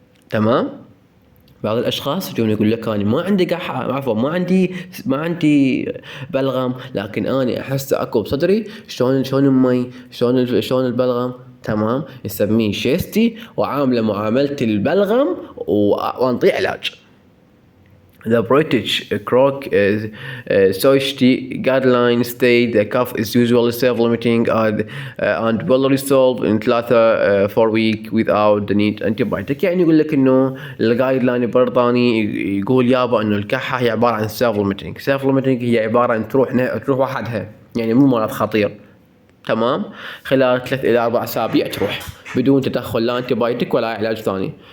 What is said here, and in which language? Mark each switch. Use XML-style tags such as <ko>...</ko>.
<ar>تمام، بعض الاشخاص يجون يقول لك انا ما عندي قحه، عفوا ما عندي بلغم، لكن انا احس اكو بصدري شلون المي، شلون البلغم. تمام، يسميه شيستي وعامله معامله البلغم وانطيه علاج.</ar> <en>The British Crook Society guidelines state the cough is usually self-limiting and will resolve in 4 weeks without the need antibiotic.</en> <ar>يعني يقول لك إنه الجايد لاين البريطاني يقول يابا إنه الكحة هي عبارة عن self-limiting هي عبارة عن تروح وحدها، يعني مو مرض خطير. تمام، خلال 3 إلى 4 أسابيع تروح بدون تدخل لا antibiotic ولا علاج ثاني.</ar>